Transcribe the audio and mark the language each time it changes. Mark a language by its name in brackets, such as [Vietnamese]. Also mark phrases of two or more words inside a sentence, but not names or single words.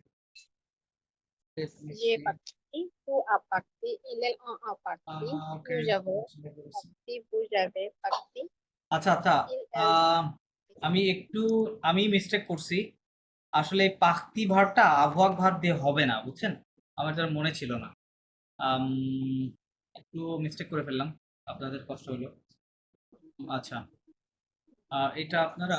[French] J'ai parti, tu as parti, il est en parti, nous avons parti, vous avez parti, [Bangla] আচ্ছা আচ্ছা, [French] il est. [Bangla] আমি মিস্টেক করছি। আসলে এই পাক্তি ভার্বটা আবহাওয়াক ভার্ব দিয়ে হবে না, বুঝছেন? আমার যেন মনে ছিল না। আম, একটু মিস্টেক করে ফেললাম, আপনাদের কষ্ট হলো। আচ্ছা, এটা আপনারা